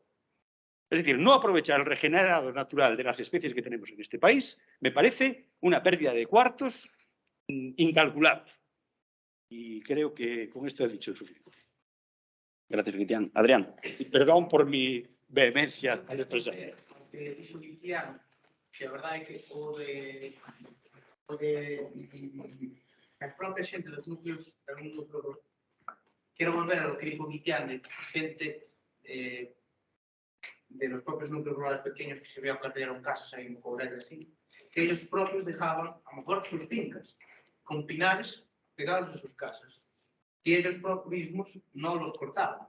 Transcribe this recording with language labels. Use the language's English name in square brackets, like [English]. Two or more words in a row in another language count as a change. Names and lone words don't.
[Spanish] Es decir, no aprovechar el regenerado natural de las especies que tenemos en este país me parece una pérdida de cuartos incalculable. Y creo que con esto he dicho suficiente. Gracias, Cristian. Adrián. Y perdón por mi vehemencia al expresar. [Galician] Que dixo Cristian, que a verdade é que o de a propia xente dos núcleos quero volver [Spanish] a lo que dijo Cristian de gente de los propios núcleos rurales pequeños que se veían plantearon casas ahí en Courel así, que ellos propios dejaban a lo mejor sus fincas con pinares pegados a sus casas y ellos mismos no los cortaban.